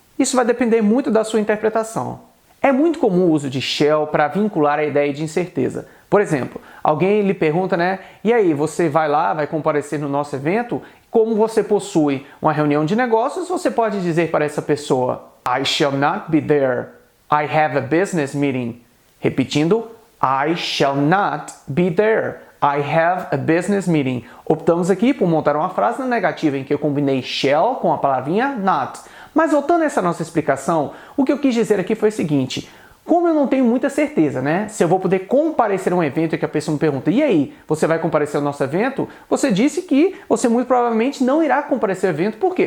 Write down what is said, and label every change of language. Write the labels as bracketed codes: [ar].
[pt] Isso vai depender muito da sua interpretação. É muito comum o uso de shall para vincular a ideia de incerteza. Por exemplo, alguém lhe pergunta, e aí, você vai lá, vai comparecer no nosso evento? Como você possui uma reunião de negócios, você pode dizer para essa pessoa [en] I shall not be there. I have a business meeting. [pt] Repetindo, [en] I shall not be there. I have a business meeting. [pt] Optamos aqui por montar uma frase na negativa em que eu combinei shall com a palavrinha not. Mas voltando a essa nossa explicação, o que eu quis dizer aqui foi o seguinte: como eu não tenho muita certeza, se eu vou poder comparecer a um evento e que a pessoa me pergunta, e aí, você vai comparecer ao nosso evento? Você disse que você muito provavelmente não irá comparecer ao evento. Por quê?